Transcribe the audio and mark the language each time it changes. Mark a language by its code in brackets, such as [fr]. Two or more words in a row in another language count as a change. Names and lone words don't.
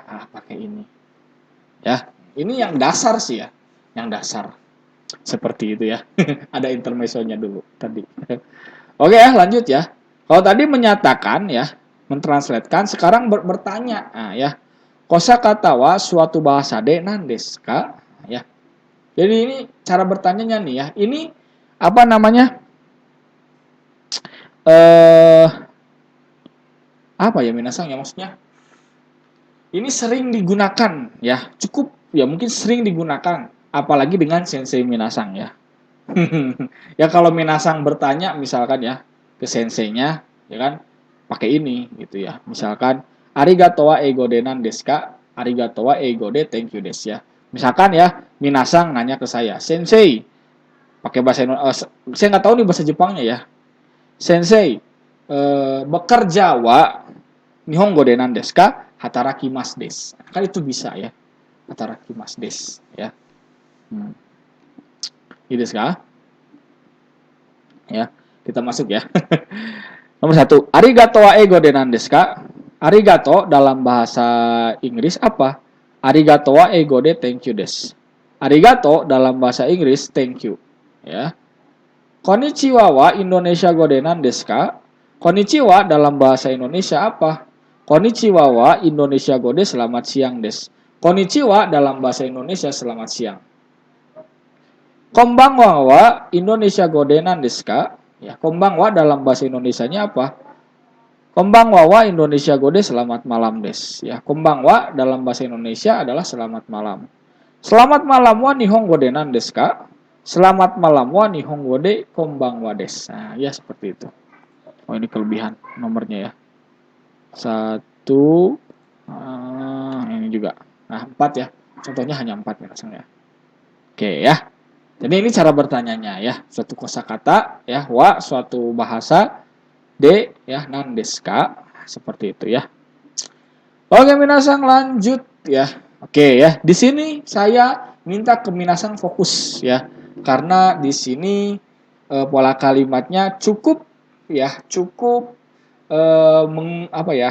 [id] Pakai ini. Ya, ini yang dasar sih ya. Yang dasar. Seperti itu ya. Ada intermezzonya dulu tadi. Oke ya, lanjut ya. Kalau tadi menyatakan ya, mentranslatekan, sekarang bertanya. Nah, ya. Kosakata wa suatu bahasa [ja] で何ですか? [id] Ya. Jadi ini cara bertanyanya nih ya. Ini apa namanya? Apa ya minasang ya maksudnya? Ini sering digunakan ya, cukup ya mungkin sering digunakan apalagi dengan [ja] 先生皆さん [id] ya. Ya kalau minasang bertanya misalkan ya ke senseinya ya kan pakai ini gitu ya. [ja] Misalkan ありがとうは英語で何ですか? ありがとうは英語で [en] thank you [ja] desu ya. [id] Misalkan ya minasang nanya ke saya, "Sensei, pakai bahasa Indonesia, saya nggak tahu nih bahasa Jepangnya ya. [ja] 先生、bekerjaは日本語で何ですか? 働きますです." [id] Kan itu bisa ya. [ja] 働きますです [id] ya. Ini [ja] ですか? [id] Ya, kita masuk ya. Nomor 1, [ja] ありがとうは英語で何ですか? [id] Arigato dalam bahasa Inggris apa? [ja] ありがとうは英語で [en] thank you [ja] desu. [id] Arigato dalam bahasa Inggris [en] thank you. [id] Ya. [ja] こんにちははインドネシア語で何ですか? [id] Konnichiwa dalam bahasa Indonesia apa? [ja] こんにちははインドネシア語で [id] selamat siang desu. Konnichiwa dalam bahasa Indonesia selamat siang. [ja] こんばんははインドネシア語で何ですか? [id] Ya, konbanwa dalam bahasa Indonesianya apa? [ja] こんばんははインドネシア語で [id] selamat malam [ja] desu. [id] Ya, konbanwa dalam bahasa Indonesia adalah selamat malam. Selamat malam [ja] は日本語で何ですか? [id] Selamat malam [ja] は日本語でこんばんはです. [id] Nah, ya seperti itu. Oh, ini kelebihan nomornya ya. 1, ini juga. Nah, 4 ya. Contohnya hanya 4 ya. Oke ya. Jadi ini cara bertanyanya ya. Suatu kosakata ya, wa suatu bahasa, [ja] de ya 何ですか? [id] Seperti itu ya. Oke, minasang lanjut ya. Oke ya. Di sini saya minta ke minasang fokus ya. Karena di sini pola kalimatnya cukup ya, cukup apa ya?